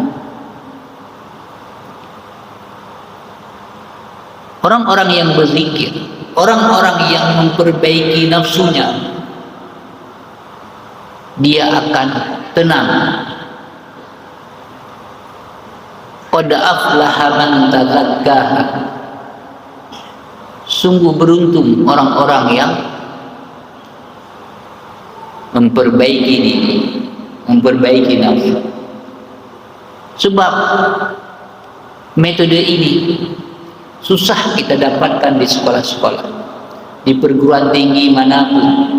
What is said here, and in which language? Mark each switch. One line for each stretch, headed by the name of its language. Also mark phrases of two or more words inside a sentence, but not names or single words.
Indonesian: Orang-orang yang berzikir, orang-orang yang memperbaiki nafsunya, dia akan tenang.
Arabic: قد أفلح من تزكاها.
Indonesian: Sungguh beruntung orang-orang yang memperbaiki diri, memperbaiki nafsu. Sebab metode ini susah kita dapatkan di sekolah-sekolah, di perguruan tinggi manapun.